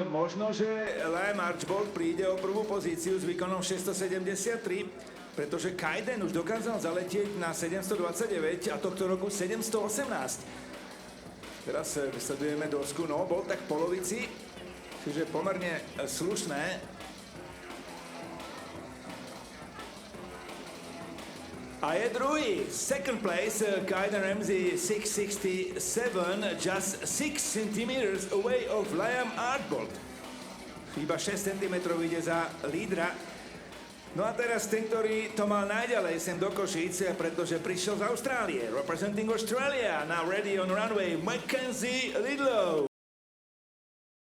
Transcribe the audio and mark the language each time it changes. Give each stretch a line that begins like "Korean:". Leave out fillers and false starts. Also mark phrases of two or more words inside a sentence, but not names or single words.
Slovak: Možno, že Liam Archbold príde o prvú pozíciu s výkonom 673, pretože Kaiden už dokázal zaletieť na 729 a tohto roku 718. Teraz sledujeme dosku, no, bol tak v polovici, čiže pomerne slušné. A je druhý,
English: second place, Kaiden Ramsey, 667, just 6 centimeters away of Liam Archbold.
Slovak: Iba 6 cm ide za lídra. No a teraz ten, ktorý to mal najďalej sem do Košíc, pretože prišiel z Austrálie.
English: Representing Australia, now ready on runway, Mackenzie Lidlow.